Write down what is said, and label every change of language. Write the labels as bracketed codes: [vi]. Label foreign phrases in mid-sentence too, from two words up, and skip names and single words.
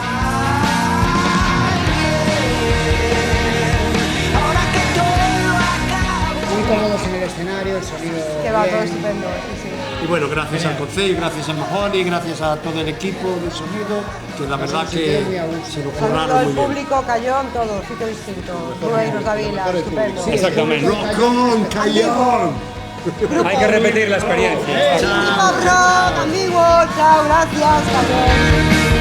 [es] Cómodos en el escenario, el sonido que va todo estupendo, sí. Y bueno, gracias al Concello, gracias a Mahoney, gracias a todo el equipo del sonido, que la verdad que se lo curraron muy bien. El público, Cayón, todo, sitio distinto, Rueiros da Vila, estupendo. Exactamente. ¡Rock on, Cayón! Hay que repetir la experiencia. ¡Chao, rock, Ambiguo! ¡Chao, gracias, Cayón!